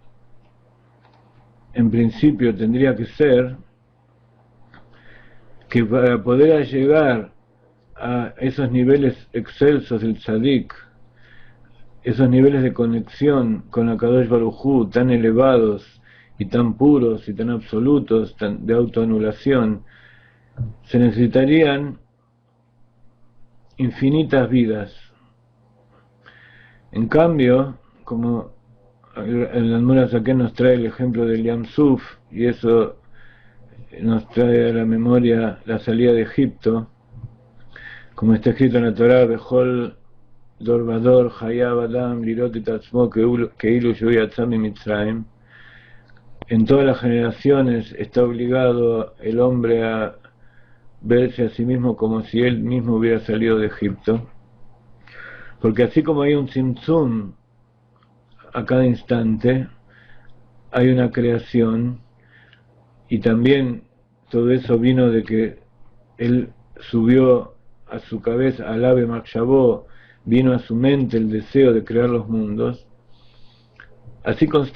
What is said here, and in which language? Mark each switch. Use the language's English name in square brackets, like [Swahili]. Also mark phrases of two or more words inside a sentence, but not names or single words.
[Spanish] en principio tendría que ser, que para poder llegar a esos niveles excelsos del tzadik, esos niveles de conexión con Akadosh Baruj Hu tan elevados y tan puros y tan absolutos, de autoanulación, se necesitarían infinitas vidas. En cambio, como el Admor Hazaken nos trae el ejemplo del Yam Suf, y eso nos trae a la memoria la salida de Egipto, como está escrito en la Torá, [Hebrew] בכל דור ודור חייב אדם לראות את עצמו כאילו הוא יצא ממצרים. [Spanish] En todas las generaciones está obligado el hombre a verse a sí mismo como si él mismo hubiera salido de Egipto, porque así como hay un tzimtzum a cada instante, hay una creación, y también todo eso vino de que él subió a su cabeza, al ave Makshavó, vino a su mente el deseo de crear los mundos.